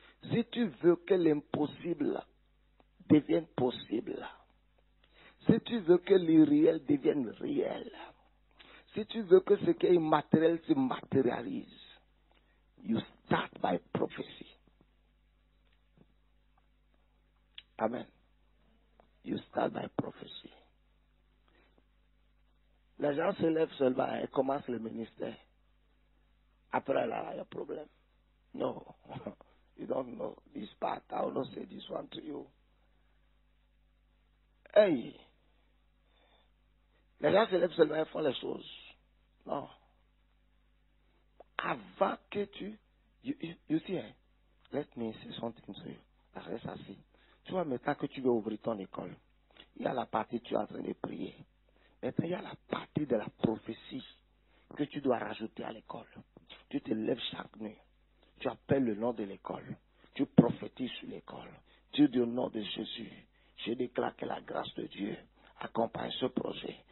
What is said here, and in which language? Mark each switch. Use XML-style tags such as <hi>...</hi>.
<fr>Si tu veux que l'impossible devienne possible, si tu veux que l'irréel devienne réel, si tu veux que ce qui est immatériel se matérialise,</fr> <en>you start by prophecy. Amen. You start by prophecy.</en> <fr>Les gens se lèvent seulement et commencent le ministère. Après là, il y a problème.</fr> <en>No, you don't know this part. I will not say this one to you.</en> <fr>Hey, les gens se lèvent seulement et font les choses. Non. Avant que</fr> <en>you see, let me say something to you.</en> <fr>Reste assis. Tu vois, maintenant que tu veux ouvrir ton école, il y a la partie tu es en train de prier. Maintenant, il y a la partie de la prophétie que tu dois rajouter à l'école. Tu te lèves chaque nuit. Tu appelles le nom de l'école. Tu prophétises sur l'école. Tu dis au nom de Jésus. Je déclare que la grâce de Dieu accompagne ce projet.</fr>